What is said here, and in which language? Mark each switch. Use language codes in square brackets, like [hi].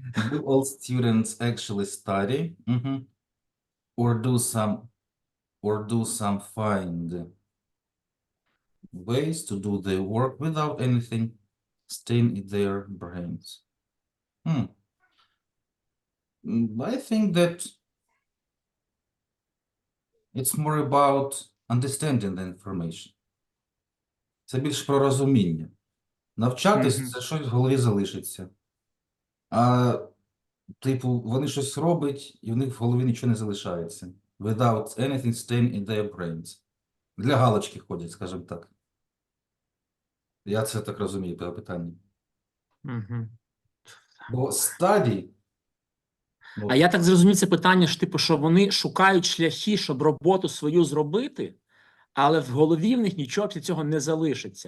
[en] Do all students actually study? Or do some find ways to do their work without anything staying in their brains? I think that it's more about understanding the information. [uk] Це більш про розуміння. Навчатись, це щось в голові залишиться. А, типу, вони щось роблять, і в них в голові нічого не залишається. [en] Without anything staying in their brains. [uk] Для галочки ходять, скажімо так. Я це так розумію, по питанню. Бо study Ну, А я так зрозумів, це питання ж типу, що вони шукають шляхи, щоб роботу свою зробити, але в голові в них нічого після цього не залишиться.